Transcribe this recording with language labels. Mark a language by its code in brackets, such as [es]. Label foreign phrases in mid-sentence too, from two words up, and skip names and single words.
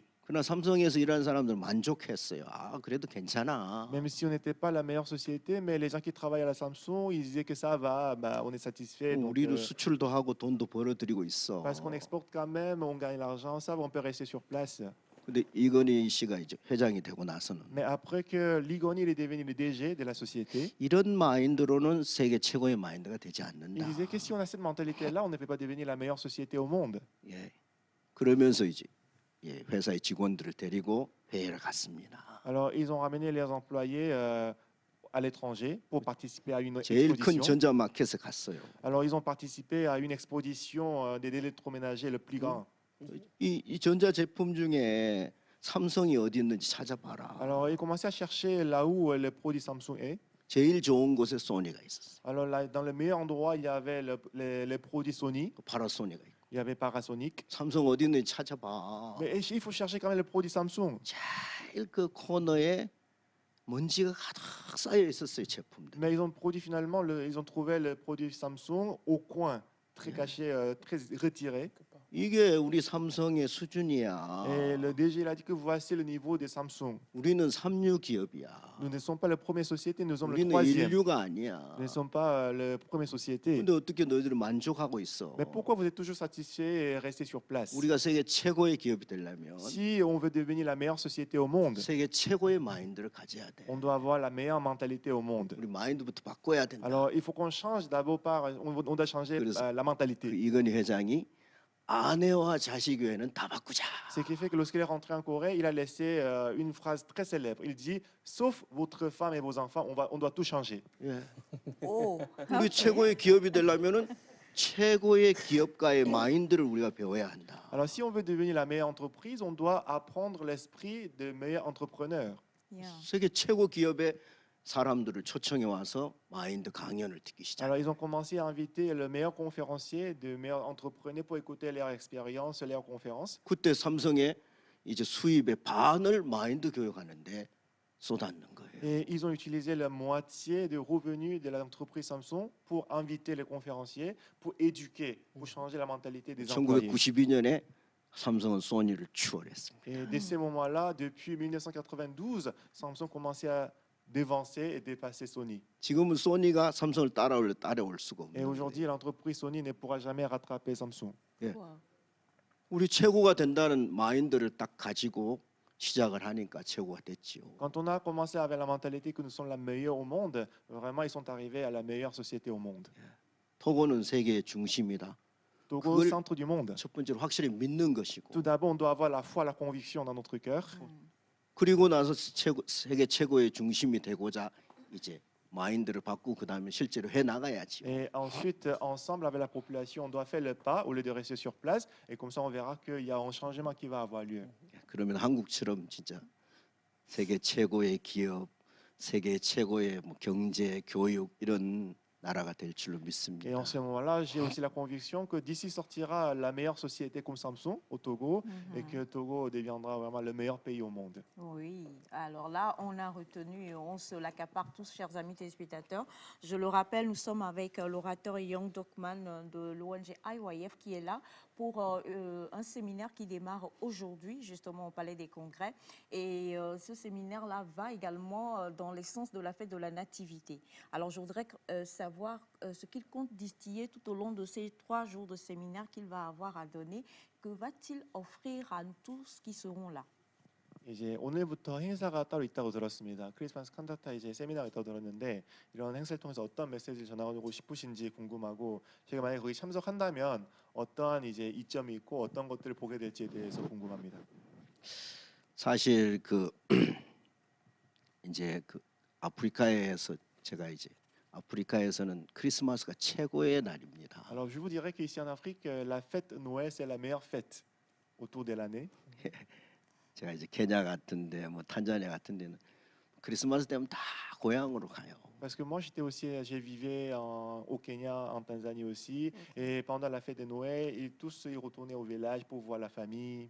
[ko] 그러나 삼성에서 일하는 사람들은 만족했어요. 아, 그래도 괜찮아. [fr] Même si on n'était pas la meilleure société, mais les gens qui travaillent à la Samsung, ils disaient que ça va, bah, on est satisfait. Donc, [ko] 우리도 수출도 하고 돈도 벌어들이고 있어. [fr] parce qu'on exporte quand même, on gagne l'argent, ça va, on peut rester sur place. [ko] 근데 이건희 씨가 이제 회장이 되고 나서는 [fr] Mais après que Lee Gun-hee est devenu le DG de la société, [ko] 이런 마인드로는 세계 최고의 마인드가 되지 [fr] il [ko] 않는다. [fr] disait que si on a cette mentalité-là, on ne peut pas devenir la meilleure société au monde. [ko] 예. 그러면서 이제 예, 회사의 직원들을 데리고 회의를 갔습니다. [fr] Alors, ils ont ramené leurs employés à l'étranger pour participer à une [ko] 제일 큰 [fr] exposition. [ko] 전자마켓에 갔어요. [fr] Alors, ils ont participé à une exposition des électroménagers le plus grand. [ko] 이 전자 제품 중에 삼성이 어디 있는지 찾아봐라. [fr] Alors, ils commençaient à chercher là où le produit Samsung est. [ko] 제일 좋은 곳에 소니가 있었어. [fr] Alors, là, dans le meilleur endroit, il y avait les produits Sony, [ko] 파라소니가 있고. [fr] il y avait Panasonic. [ko] 삼성 어디 있는지 찾아봐. [fr] Mais il faut chercher quand même le produit Samsung. [ko] 제일 그 코너에 먼지가 가득 쌓여 있었어요 제품들. [fr] Mais ils ont produit finalement, ils ont trouvé le produit Samsung au coin, très caché, très retiré. [ko] 이게 우리 삼성의 수준이야. [fr] Et le DG il a dit que voici le niveau des Samsung. [ko] 우리는 삼류 기업이야. [fr] Nous ne sommes pas la première société, nous sommes le [ko] 우리는 [fr] troisième. [ko] 인류가 아니야. [fr] Nous ne sommes pas la première société. [ko] 근데 어떻게 너희들은 만족하고 있어? [fr] Mais pourquoi vous êtes toujours satisfait et resté sur place? [ko] 우리가 세계 최고의 기업이 되려면 [fr] Si on veut devenir la meilleure société au monde, [ko] 세계 최고의 마인드를 가져야 돼. [fr] on doit avoir la meilleure mentalité au monde. [ko] 우리 마인드부터 바꿔야 된다. [fr] Alors, il faut qu'on change d'abord on doit changer la [ko] 그 [fr] mentalité. [ko] 이건희 회장이 아내와 자식 외에는 다 바꾸자. [fr] Ce qui fait que lorsqu'il est rentré en Corée, il a laissé une phrase très célèbre. Il dit, sauf votre femme et vos enfants, on doit tout changer. [ko] 예. Oh, 우리 최고의 기업이 되려면은 최고의 기업가의 마인드를 우리가 배워야 한다. [fr] Alors, si on veut devenir la meilleure entreprise, on doit apprendre l'esprit de meilleur entrepreneur. yeah. [ko] 세계 최고 기업의 사람들을 초청해 와서 마인드 강연을 듣기 시작. [fr] Alors, ils ont commencé à inviter le meilleur conférencier, de meilleurs entrepreneurs pour écouter leur expérience, leurs conférences. [ko] 그때 삼성의 이제 수입의 반을 마인드 교육하는데 쏟았는 거예요. [fr] Et ils ont utilisé la moitié des revenus de l'entreprise Samsung pour inviter les conférenciers, pour éduquer, pour changer la mentalité des employés. [ko] 1992년에 삼성은 소니를 추월했습니다. [fr] Et dès ce moment-là, depuis 1992, Samsung commençait à devancer et dépasser Sony. [ko] 지금은 소니가 삼성을 따라올 수가 [fr] Et [ko] 없는 [fr] aujourd'hui, [ko] 거예요. [fr] l'entreprise Sony ne pourra jamais rattraper Samsung. Wow. [ko] 우리 최고가 된다는 마인드를 딱 가지고 시작을 하니까 최고가 됐지요. [fr] Quand on a commencé avec la mentalité que nous sommes la meilleure au monde, vraiment, ils sont arrivés à la meilleure société au monde. [ko] 토고는 세계의 중심이다. [fr] Togo, [ko] 그걸- [fr] centre du monde. [ko] 첫 번째로 확실히 믿는 것이고 [fr] Tout d'abord, on doit avoir la foi, la conviction dans notre cœur. [ko] 그리고 나서 세계 최고의 중심이 되고자 이제 마인드를 바꾸고 그다음에 실제로 해 나가야지. [fr] Et ensuite, ensemble avec la population, on doit faire le pas au lieu de rester sur place. Et comme ça, on verra qu'il y a un changement qui va avoir lieu. [ko] 그러면 한국처럼 진짜 세계 최고의 기업, 세계 최고의 뭐 경제, 교육 이런 나라가 될 줄로 [fr] Et [ko] 믿습니다. [fr] en ce moment-là, j'ai aussi la conviction que d'ici sortira la meilleure société comme Samsung au Togo et que Togo deviendra vraiment le meilleur pays au monde. Oui, alors là, on a retenu, on se l'accapare tous, chers amis téléspectateurs. Je le rappelle, nous sommes avec l'orateur Young Dokman de l'ONG IYF qui est là pour un séminaire qui démarre aujourd'hui, justement au Palais des Congrès. Et ce séminaire-là va également dans l'essence de la fête de la Nativité. Alors, je voudrais savoir ce qu'il compte distiller tout au long de ces 3 jours de séminaire qu'il va avoir à donner. Que va-t-il offrir à nous tous qui seront là? [ko] 이제 오늘부터 행사가 따로 있다고 들었습니다. 크리스마스 칸타타 이제 세미나가 있다고 들었는데 이런 행사를 통해서 어떤 메시지를 전하고 싶으신지 궁금하고 제가 만약에 거기 참석한다면 어떠한 이제 이점이 있고 어떤 것들을 보게 될지에 대해서 궁금합니다. 사실 그 이제 그 아프리카에서 제가 이제 아프리카에서는 크리스마스가 최고의 날입니다. [fr] Alors je vous dirais qu'ici en Afrique, la fête Noël c'est la meilleure fête autour de l'année. [ko] 제가 이제 케냐 같은데 뭐 탄자니아 같은 데는 크리스마스 되면 다 고향으로 가요. [fr] Parce que moi j'étais aussi, j'ai vécu au Kenya, en Tanzanie aussi, et pendant la fête de Noël, ils tous y retournaient au village pour voir la famille.